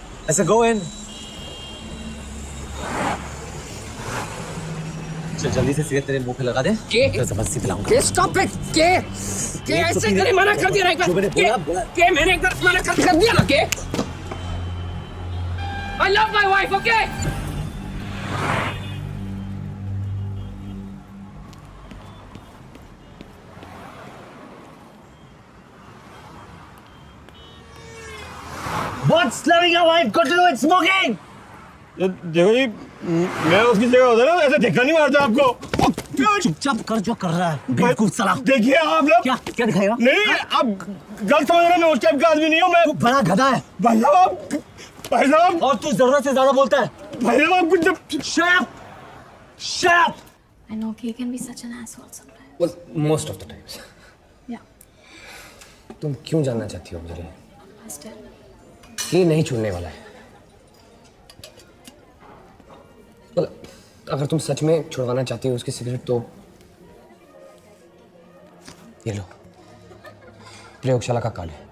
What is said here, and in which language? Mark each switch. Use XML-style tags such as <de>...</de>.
<hi>ऐसे</hi> <en>go in.</en> <hi>चल जल्दी से सिगरेट तेरे मुंह पे लगा दे। के जबरदस्ती पिलाऊंगा।</hi> <en>के stop it.</en> <hi>के ऐसे तेरे मना कर दिया ना एक बार। जो मैंने बोला। के मैंने एक बार मना कर दिया ना।</hi> <en>के I love my wife, okay? What's loving a wife got to do with smoking?</en> <hi>देखो जी, मैं उसकी जगह होता ना, ऐसे धक्का नहीं मारता आपको। चुपचाप कर जो कर रहा है। बेवकूफ साला। देखिए आप लोग। क्या दिखाएगा? नहीं, आप गलत समझ रहे हैं, मैं उस टाइप का आदमी नहीं हूँ। मैं तू बड़ा गधा है। भाई साहब और तू जरूरत से ज्यादा बोलता है। भाई साहब आप कुछ</hi> <en>Shut up! Shut up! I know he can be such an asshole sometimes. Well, most of the times. Yeah.</en> <hi>तुम क्यों जानना चाहती हो मुझे?</hi> <en>Still.</en> <hi>ये नहीं छोड़ने वाला है। well, अगर तुम सच में छुड़वाना चाहती हो उसकी सिगरेट, तो ये लो, प्रयोगशाला का कार्ड है।</hi>